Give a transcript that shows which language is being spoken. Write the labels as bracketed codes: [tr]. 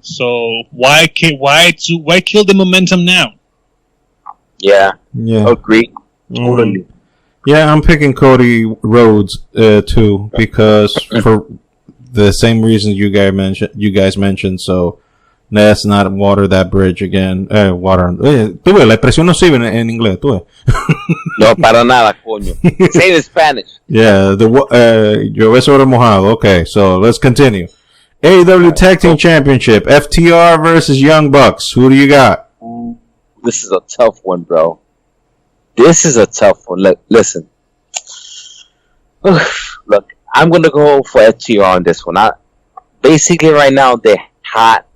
[en] So why kill the momentum now? Yeah. Agree. Totally. Yeah, I'm picking Cody Rhodes too, because for the same reasons you guys mentioned. So let's not water that bridge again. [es] Tú ves, la expresión no sirve en inglés. Tú ves. No, para nada, coño. [en] Say it in Spanish. [es] Yeah, llueve sobre mojado. [en] Okay, so let's continue. AEW Tag Team Championship, FTR versus Young Bucks. Who do you got? This is a tough one, bro. This is a tough one. Listen. Look, I'm going to go for FTR on this one. Basically, right now, they're hot.